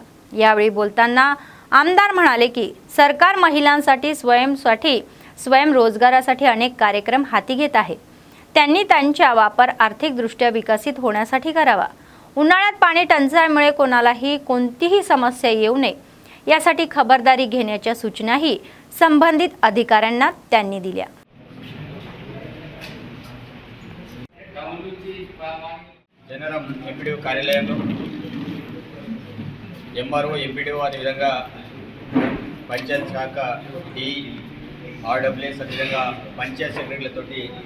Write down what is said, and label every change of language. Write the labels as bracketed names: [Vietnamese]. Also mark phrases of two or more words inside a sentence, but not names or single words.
[Marathi] यावेळी बोलताना आमदार म्हणाले की सरकार महिलांसाठी स्वयंरोजगारासाठी अनेक कार्यक्रम हाती घेत आहे। त्यांनी त्यांचा वापर आर्थिकदृष्ट्या विकसित होण्यासाठी करावा। उन्हाळ्यात पाणी टंचाईमुळे कोणालाही कोणतीही समस्या येऊ नये यासाठी खबरदारी घेण्याच्या सूचनाही संबंधित अधिकाऱ्यांना त्यांनी दिल्या। [Telugu] జనరం ఎంపీడీఓ కార్యాలయంలో ఎంఆర్ఓ ఎంపీడీఓ అదేవిధంగా పంచాయత్ శాఖ డి ఆర్డబ్ల్యూఎస్ అదేవిధంగా పంచాయత్ సెక్రటరీలతోటి